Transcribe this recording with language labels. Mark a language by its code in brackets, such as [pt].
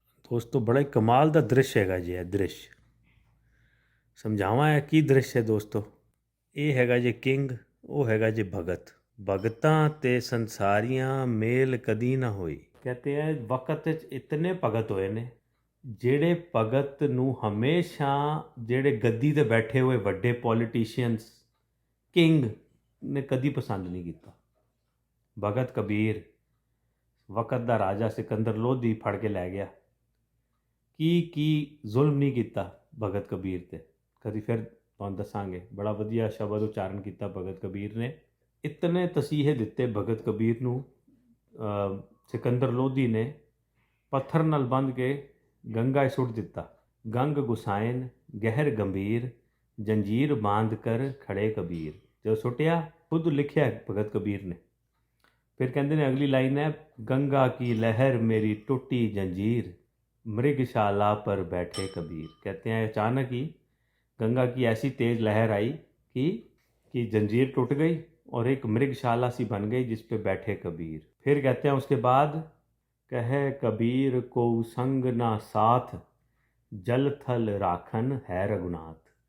[hi] दोस्तों बड़ा ही कमाल का दृश्य हैगा जी, है दृश्य समझावा है की दृश्य है दोस्तों। ये हैगा जी किंग, वो हैगा जी भगत। [pa] भगतां ते संसारियां मेल कदी ना होई। [hi] कहते हैं वक्त इतने भगत होए ने [pa] ਜਿਹੜੇ ਭਗਤ ਨੂੰ ਹਮੇਸ਼ਾ ਜਿਹੜੇ ਗੱਦੀ ਤੇ ਬੈਠੇ ਹੋਏ ਵੱਡੇ ਪੋਲੀਟੀਸ਼ੀਅਨਸ ਕਿੰਗ ਨੇ ਕਦੀ ਪਸੰਦ ਨਹੀਂ ਕੀਤਾ। ਭਗਤ ਕਬੀਰ ਵਕਤ ਦਾ ਰਾਜਾ ਸਿਕੰਦਰ ਲੋਧੀ ਫੜ ਕੇ ਲੈ ਗਿਆ, ਕੀ ਜ਼ੁਲਮ ਨਹੀਂ ਕੀਤਾ ਭਗਤ ਕਬੀਰ ਤੇ। ਕਦੀ ਫਿਰ ਤੁਹਾਨੂੰ ਦੱਸਾਂਗੇ, ਬੜਾ ਵਧੀਆ ਸ਼ਬਦ ਉਚਾਰਨ ਕੀਤਾ ਭਗਤ ਕਬੀਰ ਨੇ। ਇਤਨੇ ਤਸੀਹੇ ਦਿੱਤੇ ਭਗਤ ਕਬੀਰ ਨੂੰ ਸਿਕੰਦਰ ਲੋਧੀ ਨੇ, ਪੱਥਰ ਨਾਲ ਬੰਨ੍ਹ ਕੇ ਗੰਗਾ ਸੁੱਟ ਦਿੱਤਾ। ਗੰਗ ਗੁਸਾਇਨ ਗਹਿਰ ਗੰਭੀਰ ਜੰਜੀਰ ਬਾਂਧ ਕਰ ਖੜੇ ਕਬੀਰ। ਜੋ ਸੁੱਟਿਆ ਖੁਦ ਲਿਖਿਆ ਭਗਤ ਕਬੀਰ ਨੇ। ਫਿਰ ਕਹਿੰਦੇ ਨੇ ਅਗਲੀ ਲਾਈਨ ਹੈ ਗੰਗਾ ਕੀ ਲਹਿਰ ਮੇਰੀ ਟੁੱਟੀ ਜੰਜੀਰ [hi] मृगशाला पर बैठे कबीर। कहते हैं अचानक ही गंगा की ऐसी तेज़ लहर आई कि जंजीर टूट गई और एक मृगशाला सी बन गई जिस पे बैठे कबीर। फिर कहते हैं उसके बाद कहे कबीर को संग ना साथ जल थल राखन है रघुनाथ।